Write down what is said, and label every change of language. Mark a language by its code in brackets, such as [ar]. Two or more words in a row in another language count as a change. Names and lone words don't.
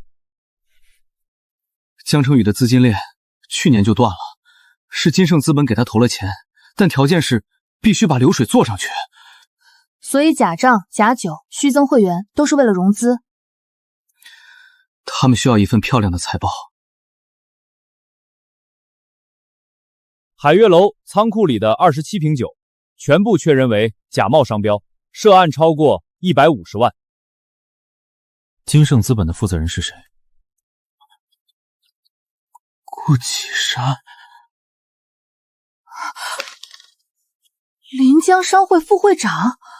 [zh] 江成宇的资金链去年就断了，是金盛资本给他投了钱，但条件是必须把流水做上去。所以假账、假酒、虚增会员都是为了融资。他们需要一份漂亮的财报。海悦楼仓庫裡的27瓶酒全部確認為假冒商標，涉案超過150萬。金盛資本的負責人是誰？顧啟山，臨江商會副會長。